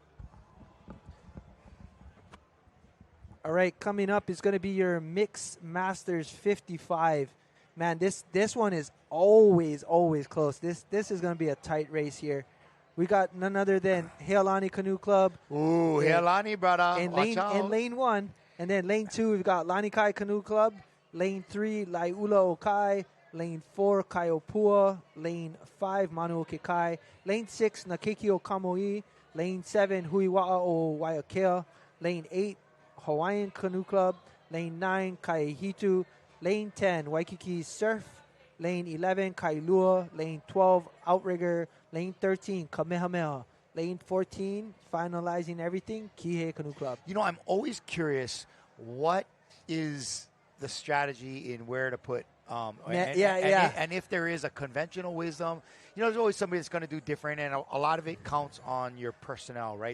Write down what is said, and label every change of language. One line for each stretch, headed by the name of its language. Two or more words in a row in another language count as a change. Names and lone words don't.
English: All right, coming up is going to be your Mix Masters 55. Man, this one is always close. This is going to be a tight race here. We got none other than Heilani Canoe Club. Ooh, Heilani, brother. In Watch out. lane 1. And then lane 2, we've got Lani Kai Canoe Club. Lane 3, Laiula Okai. Lane 4, Kaiopua. Lane 5, Manuoke Kai. Lane 6, Nakekio Kamoi. Lane 7, Huiwa'a o Waiakea. Lane 8, Hawaiian Canoe Club. Lane 9, Kaihitu. Lane 10, Waikiki Surf. Lane 11, Kailua. Lane 12, Outrigger. Lane 13, Kamehameha. Lane 14, finalizing everything, Kihei Canoe Club. You know, I'm always curious, what is the strategy in where to put and if there is a conventional wisdom. You know, there's always somebody that's going to do different, and a lot of it counts on your personnel, right?